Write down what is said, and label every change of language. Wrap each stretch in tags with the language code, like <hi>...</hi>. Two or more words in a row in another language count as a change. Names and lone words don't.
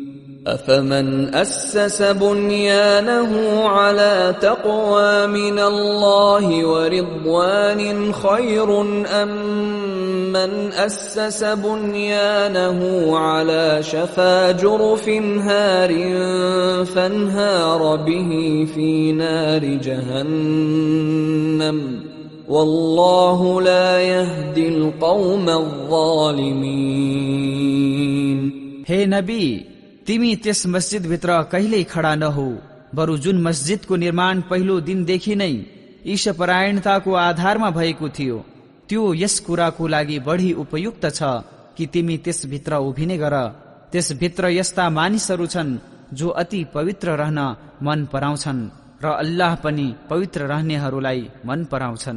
<ar>أفمن أسس بنيانه على تقوى من الله ورضوان خير أم من أسس بنيانه على شفا جرف هار فانهار به في نار جهنم والله لا يهدي القوم الظالمين.</ar> <ne>हे नबी, तिमी त्यस मस्जिद भित्र कहिल्यै खडा नहो, बरु जुन मस्जिदको निर्माण पहिलो दिनदेखि नै ईशपरायणताको आधारमा भएको थियो, त्यो यस कुराको लागि बढी उपयुक्त छ कि तिमी त्यसभित्र उभिने गर. त्यसभित्र यस्ता मानिसहरू छन् जो अति पवित्र रहन मन पराउँछन् र अल्लाह पनि पवित्र रहनेहरूलाई मन पराउँछन्.</ne>